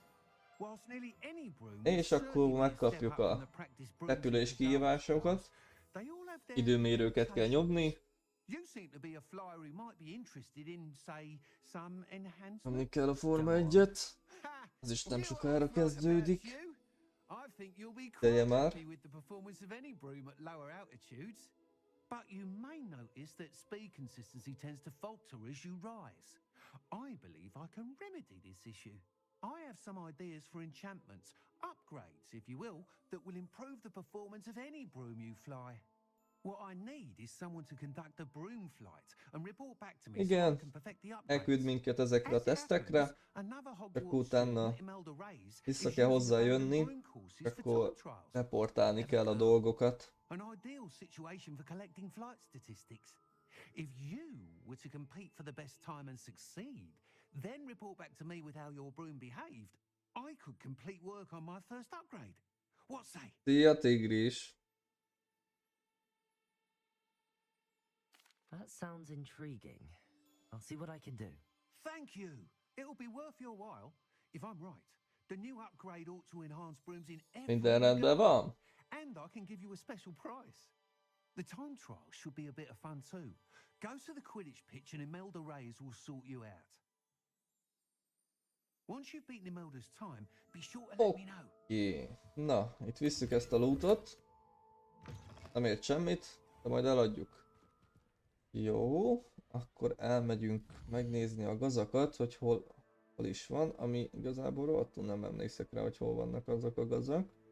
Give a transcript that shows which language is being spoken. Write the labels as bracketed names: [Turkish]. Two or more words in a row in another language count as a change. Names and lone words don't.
[Hungarian] És akkor megkapjuk a repülés kihívásokat. Időmérőket kell nyomni. Nyomni kell a Forma 1-et. Ez is nem sokára kezdődik. [English] I think you'll be [Hungarian] Ideje [English] quite [Hungarian] már. [English] happy with the performance of any broom at lower altitudes. But you may notice that speed consistency tends to falter as you rise. I believe I can remedy this issue. I have some ideas for enchantments, upgrades, if you will, that will improve the performance of any broom you fly. What I need is someone to conduct a broom flight and report back to me so I [Hungarian] Igen, [English] can perfect the [Hungarian] elküld [English] upgrades. [Hungarian] minket ezekre a [English] As it [Hungarian] tesztekre, [English] happens, another [Hungarian] csak [English] Hogwarts [Hungarian] utána [English] student, Imelda Reyes, [Hungarian] vissza [English] is [Hungarian] kell [English] using the [Hungarian] hozzájönni, [English] random broom courses [Hungarian] és [English] for time [Hungarian] akkor [English] trials. [Hungarian] reportálni kell a dolgokat. [English] An ideal situation for collecting flight statistics. If you were to compete for the best time and succeed, then report back to me with how your broom behaved, I could complete work on my first upgrade. What say? [Hungarian] Szia, Tigris! [English] That sounds intriguing. I'll see what I can do. Thank you. It'll be worth your while. If I'm right, the new upgrade ought to enhance brooms in every [Hungarian] Minden rendben van? [English] and I can give you a special price. The time trial should be a bit of fun too. Go to the Quidditch pitch and Imelda Reyes will sort you out. Once you've beaten Imelda's time, be sure to let me know. [Hungarian] Oké. Na, itt visszük ezt a lootot. Nem ért semmit, de majd eladjuk. Jó, akkor elmegyünk megnézni a gazakat, hogy hol is van, ami igazából rohadtul nem emlékszek rá, hogy hol vannak azok a gazak.